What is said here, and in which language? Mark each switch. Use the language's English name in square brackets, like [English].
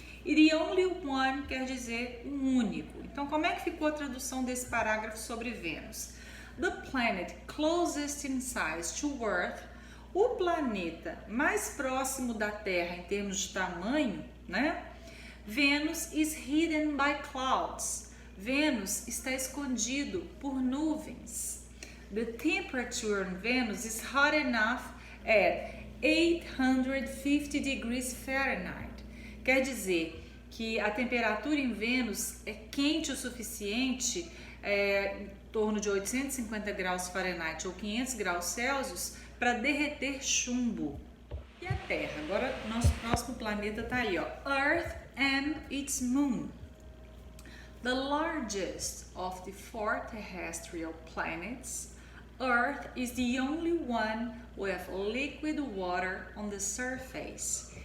[Portuguese] E [English] the only one [Portuguese] quer dizer um único. Então como é que ficou a tradução desse parágrafo sobre Vênus? [English] The planet closest in size to Earth, [Portuguese] o planeta mais próximo da Terra em termos de tamanho, né? [English] Venus is hidden by clouds. [Portuguese] Vênus está escondido por nuvens. [English] The temperature on Venus is hot enough at 850 degrees Fahrenheit. [Portuguese] Quer dizer que a temperatura em Vênus é quente o suficiente, em torno de 850 graus Fahrenheit ou 500 graus Celsius, para derreter chumbo. E a Terra? Agora, nosso próximo planeta está aí, ó, [English] Earth and its moon. The largest of the four terrestrial planets, Earth is the only one with liquid water on the surface.